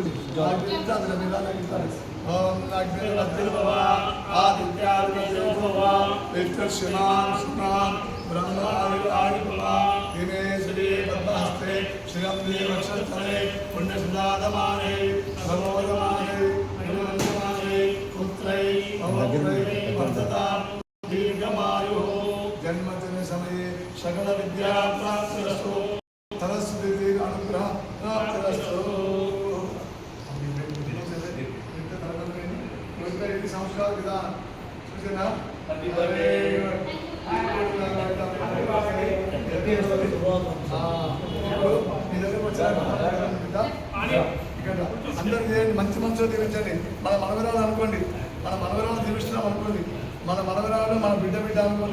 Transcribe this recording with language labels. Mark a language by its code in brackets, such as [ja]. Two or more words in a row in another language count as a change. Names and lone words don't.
[sa] ओम आदित्यादिश्यमान ब्रह्मादिभवा दिने श्री पद्महस्ते श्रियं देवक्षस्थले पुण्यसुदादमाने भगवदमाने गुरुवन्दमाने पुत्रै पौत्रै वर्धता दीर्घमायुः जन्मदिन समये सकल विद्या प्राप्तिरस्तु सरस्वती अनुग्रह प्राप्तिरस्तु। संस्कार विधान सूचना [te] అందరూ చేయండి, మంచి మంచిగా దీవించండి. మన మనవరాలు అనుకోండి, మన మనవరాలు దీవిస్తున్నాం అనుకోండి, మన మనవరాలు మన బిడ్డ బిడ్డ అనుకోండి.